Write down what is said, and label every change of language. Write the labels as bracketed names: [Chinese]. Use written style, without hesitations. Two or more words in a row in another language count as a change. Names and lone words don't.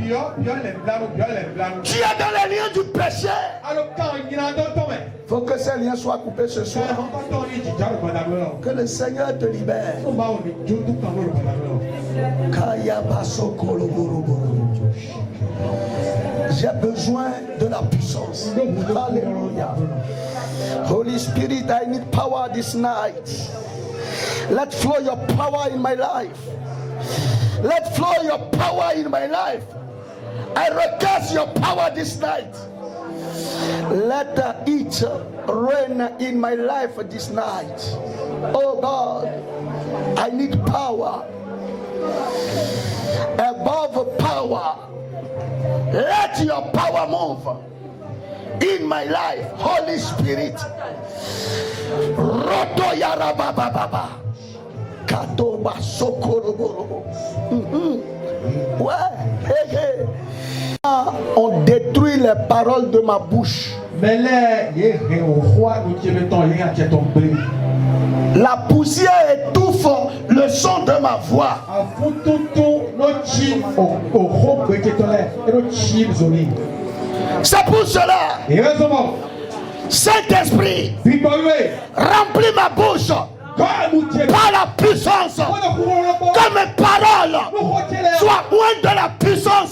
[French] Tu es dans les liens du péché. Il faut que ces liens soient coupés ce soir. Que le Seigneur te libère. J'ai besoin de la puissance. Alléluia. [English] Holy Spirit, I need power this night. Let flow your power in my life. Let flow your power in my life. I request your power this night. Let it reign in my life this night. Oh God, I need power. Above power, let your power move in my life. Holy Spirit. Roto yarabababa. Katoba sokoroboro. [French] Ouais, hey, hey. On détruit les paroles de ma bouche. La poussière étouffe le son de ma voix. C'est pour cela, Saint-Esprit, remplis ma bouche par la puissance, que mes paroles soient loin de la puissance.